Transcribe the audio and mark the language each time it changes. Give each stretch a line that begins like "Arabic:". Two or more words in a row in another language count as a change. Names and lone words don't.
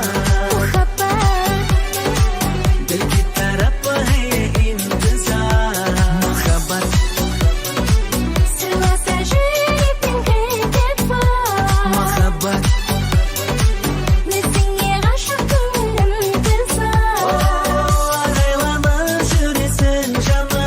Kazakh: махаббат
Hindi: दिल की तरफ है इंतजार मोहब्बत
Kazakh: сыйласа жүректен кілті бар
Hindi: मोहब्बत
Kazakh: өзіңе ғашық көңілім қызар айлама жүресің жаным